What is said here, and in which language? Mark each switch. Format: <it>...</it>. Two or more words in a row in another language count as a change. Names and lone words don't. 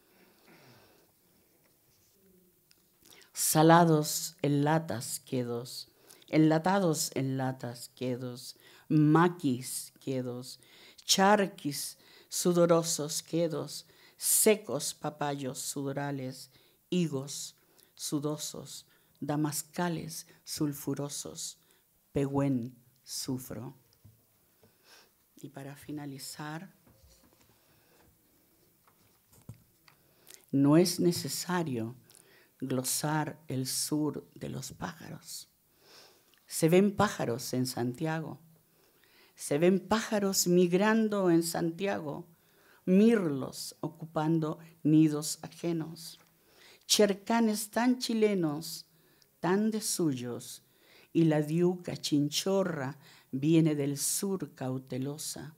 <es>Salados en latas quedos, enlatados en latas quedos, maquis quedos, charquis sudorosos quedos, secos papayos sudorales, higos sudosos, damascales sulfurosos, pehuen sufro. Y para finalizar, no es necesario glosar el sur de los pájaros. Se ven pájaros en Santiago, se ven pájaros migrando en Santiago, mirlos ocupando nidos ajenos, chercanes tan chilenos, tan de suyos, y la diuca chinchorra viene del sur cautelosa.</es>